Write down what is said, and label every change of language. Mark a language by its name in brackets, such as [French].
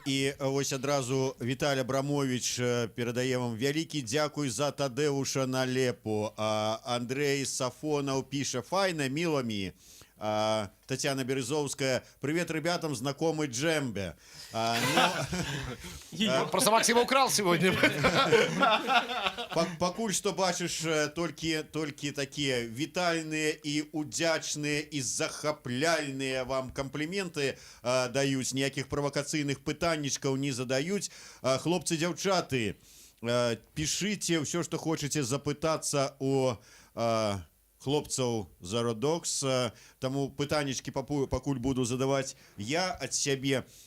[Ukrainian] І ось одразу Віталій Абрамович передає вам великий дякую за Тадеуша Налепу. [Russian] Андрей Сафонов пише: файно, мило ми. Татьяна Березовская: привет ребятам, знакомый Джембе. Просто Максим украл сегодня. [Belarusian] Пакуль што бачыш толькі такія вітальныя і удзячныя і захапляльныя вам кампліменты даюць, ніякіх правакацыйных пытаннічкаў не задаюць. Хлопцы, дзяўчаты, пішыце ўсё, што хочаце запытацца у хлопцаў за Родокс, таму пытаннічкі пакуль буду задаваць я ад сябе.